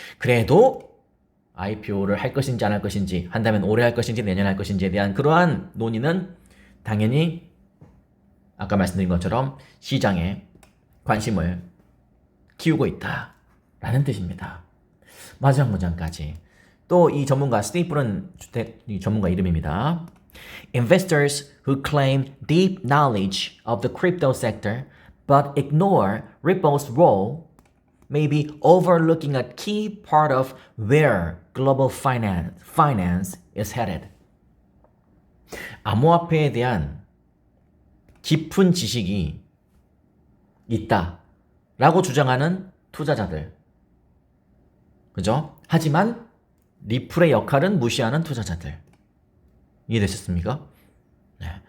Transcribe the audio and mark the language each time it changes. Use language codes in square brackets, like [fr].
[ko] 그래도 IPO를 할 것인지 안 할 것인지, 한다면 올해 할 것인지 내년 할 것인지에 대한 그러한 논의는 당연히 아까 말씀드린 것처럼 시장에 관심을 키우고 있다라는 뜻입니다. 마지막 문장까지. 또 이 전문가 스테이플은 이 전문가 이름입니다. [en] Investors who claim deep knowledge of the crypto sector but ignore Ripple's role may be overlooking a key part of where global finance is headed. [ko] 암호화폐에 대한 깊은 지식이 있다라고 주장하는 투자자들. 그죠? 하지만 리플의 역할은 무시하는 투자자들. 이해되셨습니까? 네.